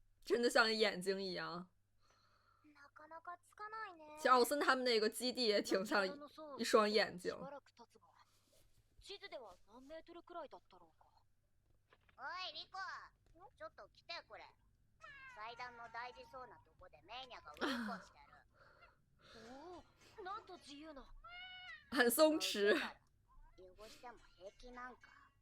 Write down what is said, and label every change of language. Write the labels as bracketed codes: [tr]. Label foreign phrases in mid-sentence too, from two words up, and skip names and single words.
[zh] 真的像眼睛一样。 [ja] なかなかつかないね。 [zh] 其实奥森他们那个基地也挺像一双眼睛。 [ja] 地図では何メートルくらいだったろうか。おいリコ、ちょっと来てくれ。祭壇の大事そうなとこでメイニャがうんこしてる。おお、なんと自由な。 [zh] 很松弛。 [ja] 汚しても平気なんか。